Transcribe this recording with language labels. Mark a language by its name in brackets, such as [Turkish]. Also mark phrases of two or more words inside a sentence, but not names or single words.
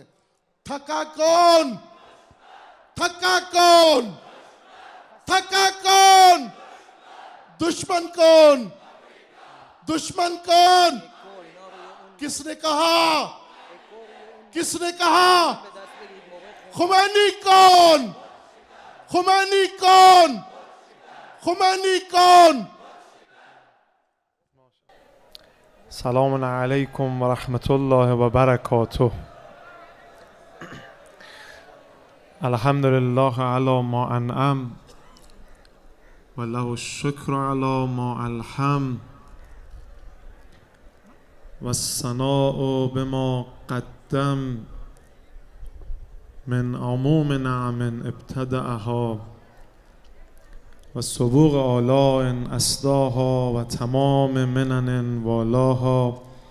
[Urdu] تھکا کون، تھکا کون، تھکا کون، دشمن کون، دشمن کون، کس نے کہا، کس نے کہا، خمینی کون، خمینی کون، خمینی کون. [Arabic] سلام علیکم و رحمت الله و برکاته. الحمد لله علی ما انعم و له الشکر علی ما الحم و الثناء بما قدم من عموم نعم ابتدأها و سبوق آلاء اسداها و تمام منن والاها.